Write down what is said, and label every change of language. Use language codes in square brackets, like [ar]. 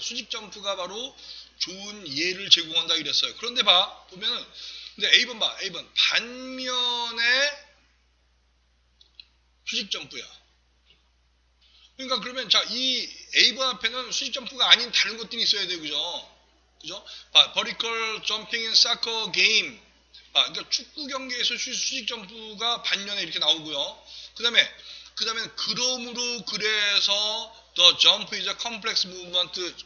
[ko] 수직 점프가 바로 좋은 예를 제공한다 이랬어요. 그런데 보면은, 근데 A번 봐. A번. 반면에 수직 점프야. 그러니까 그러면 자, 이 A번 앞에는 수직 점프가 아닌 다른 것들이 있어야 돼요. 그죠? [en] vertical jumping in soccer game. [ko] 그러니까 축구 경기에서 수직 점프가 반면에 이렇게 나오고요. 그 다음에 그러므로 그래서 [en] the jump is a complex movement.